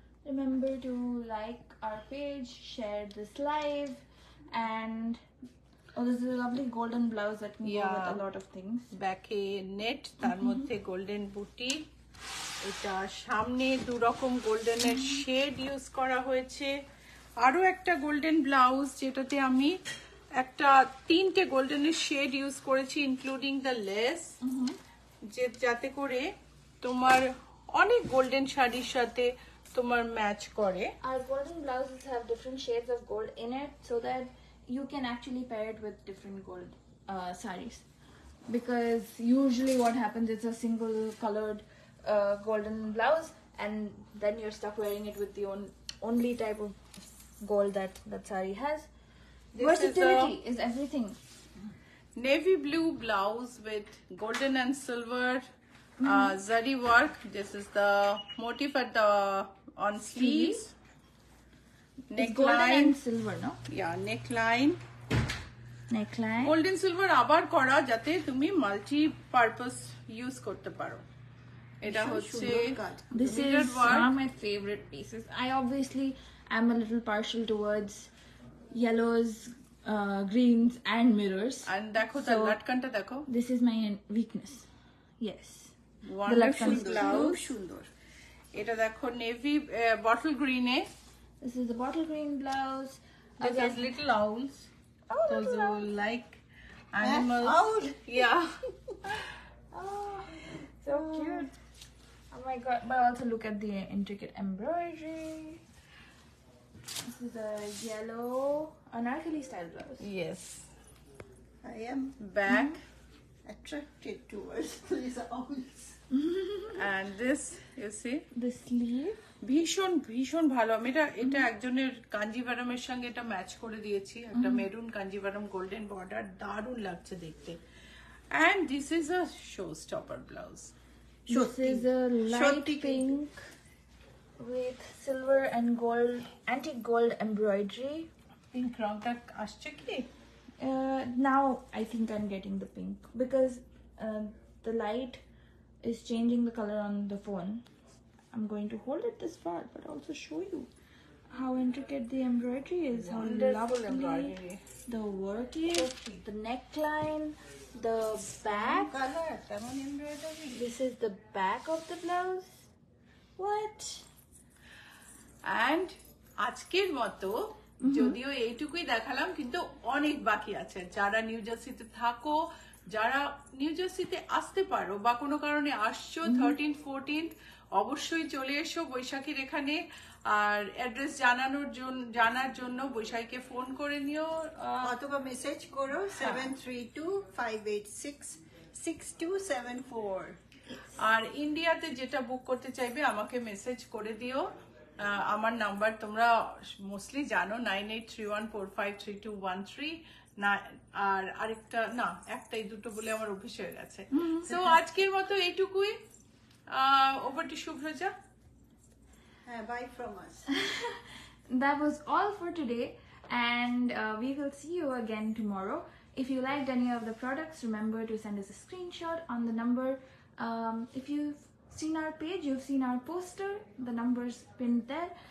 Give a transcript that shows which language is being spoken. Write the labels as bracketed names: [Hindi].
[English] Remember to like our page, share this live, and oh, this is a lovely golden blouse that can go Yeah. with a lot of things. [Bangla] ব্যাকে net, তার মধ্যে golden বুটি। এটা সামনে দু রকম গোল্ডেনের শেড ইউজ করা হয়েছে। আরো একটা গোল্ডেন ব্লাউজ যেটাতে আমি একটা তিনটে গোল্ডেনের শেড ইউজ করেছি [English] including the lace, [Bangla] যাতে করে তোমার অনেক গোল্ডেন শাড়ির সাথে তোমার ম্যাচ করে। [English] Our golden blouses have different shades of gold in it so that you can actually pair it with different gold sarees. Because usually what happens, it's a single colored golden blouse and then you're stuck wearing it with the only type of gold that saree has. This Versatility is everything. Navy blue blouse with golden and silver zari work. This is the motif at the on sleeves. It's golden Neckline, and silver, no? yeah, neckline. Neckline. [Bangla] Golden silver আবার করা যাতে তুমি multi purpose use করতে পারো। এটা হচ্ছে সুন্দর কাজ। [English] This mirror is work. one of my favorite pieces. I obviously am a little partial towards yellows, greens, and mirrors. [Bangla] আর দেখো তার [English] So- [Bangla] লাটকানটা দেখো, [English] This is my weakness. Yes. Wonderful [Bangla] লাটকান blouse, সুন্দর। এটা দেখো navy bottle গ্রিনে। [English] This is the bottle green blouse. This has little owls. Oh, Those little who like animals. owl. Yeah. Oh, so cute. Oh my god. But also look at the intricate embroidery. This is a yellow anarkali style blouse. Yes. I am Back. attracted towards these owls. and this you see The sleeve. [Bangla] ভীষণ ভীষণ ভালো আমি এটা একজনের কাঞ্জিভারমের সঙ্গে এটা match করে দিয়েছি একটা মেরুন কাঞ্জিভারম গোল্ডেন বর্ডার দারুণ লাগছে দেখতে [English] and this is a showstopper blouse This is a light pink with silver and gold, antique gold embroidery. [Bangla] Pink রংটা আসছে কি [English] Now I think I'm getting the pink because the light is changing the color on the phone. I'm going to hold it this far but also show you how intricate the embroidery is, how lovely embroidery. the work is, the neckline, the back. [Bangla] Colour কেমন embroidery [English] This is the back of the blouse. What? [Bangla] and আজকের মতো যদিও এইটুকুই দেখালাম কিন্তু অনেক বাকি আছে যারা নিউ জার্সিতে থাকো যারা নিউ জার্সিতে আসতে পারো বা কোনো কারণে আসছো 13th 14th অবশ্যই চলে এসো বৈশাখীর এখানে আর অ্যাড্রেস জানার জন্য বৈশাখীকে ফোন করে নিও অথবা মেসেজ করো 7325866274 আর ইন্ডিয়াতে যেটা বুক করতে চাইবে আমাকে মেসেজ করে দিও আমার নাম্বার তোমরা মোস্টলি জানো 9831453213 না আর আরেকটা না একটাই দুটো বলে আমার অভ্যেস হয়ে গেছে সো আজকের মতো এইটুকুই ওভার টু শুভ্রজা হ্যাঁ [English] Bye from us That was all for today, and we will see you again tomorrow. If you liked any of the products, remember to send us a screenshot on the number. If you've seen our page, you've seen our poster, the numbers pinned there.